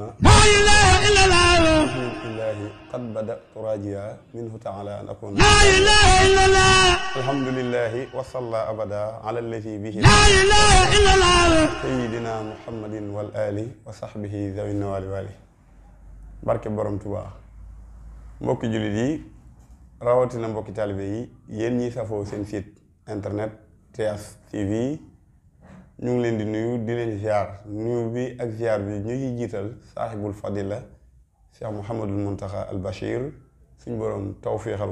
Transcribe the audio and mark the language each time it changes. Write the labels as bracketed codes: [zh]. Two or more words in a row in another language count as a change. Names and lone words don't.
[ar] لا إله إلا الله بسم الله قد بدأت راجيا منه تعالى أن أكون لا إله إلا الله الحمد لله وصلى أبدا على الذي به لا إله إلا الله سيدنا محمد والآل وصحبه ذوي النوال والي [wo] barke borom Tuubaa mbokki jullit yi rawatina mbokki taalibe yi yéen ñi safoo seen [fr] site internet [wo] TS TV ñu ngi leen di nuyu di leen ziar nuyu bi ak ziar bi ñu ngi jiital [ar] صاحب الفضيلة [wo] Cheikh Mouhamadul Muntaxa al Bachir suñ borom tawféexal